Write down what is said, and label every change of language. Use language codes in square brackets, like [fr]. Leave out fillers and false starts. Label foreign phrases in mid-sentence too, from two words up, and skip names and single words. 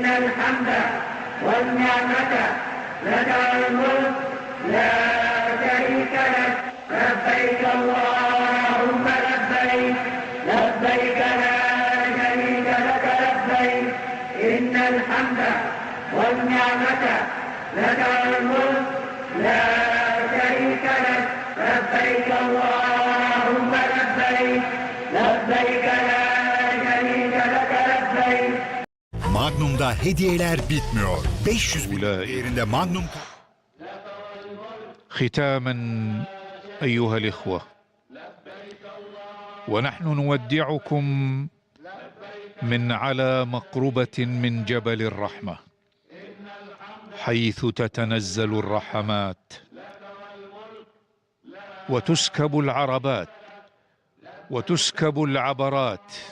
[ar] الحمد والنعمة لك والملك لا شريك لك لبيك اللهم لبيك لبيك لا شريك لك لبيك إن الحمد والنعمة لك والملك لا شريك لك لبيك اللهم لبيك لبيك لا شريك لك لبيك. [tr] Magnum'da hediyeler bitmiyor. 500.000 değerinde Magnum. [ar] ختاما أيها الإخوة، ونحن نودعكم من على مقربة من جبل الرحمة، حيث تتنزل الرحمات وتسكب العربات وتسكب العبرات.